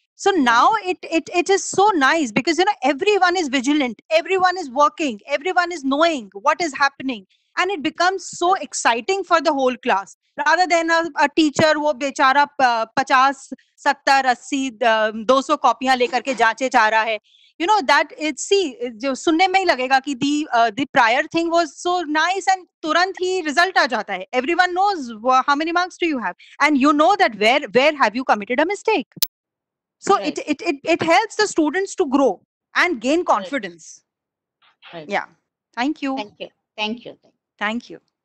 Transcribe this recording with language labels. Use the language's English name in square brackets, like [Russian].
[English] So now it is so nice, because everyone is vigilant, everyone is working, everyone is knowing what is happening, and it becomes so exciting for the whole class, rather than a teacher [Hindi] wo बेचारा 50, 70, 80, 200 कॉपियां लेकर के जांचे जा रहा है. [English] That it's, see, [Hindi] जो सुनने में ही लगेगा कि [English] the prior thing was so nice, and [Hindi] तुरंत ही [English] result [Hindi] आ जाता है. [English] Everyone knows how many marks do you have, and you know that where have you committed a mistake. So it helps the students to grow and gain confidence. Yeah. Thank you. Thank you.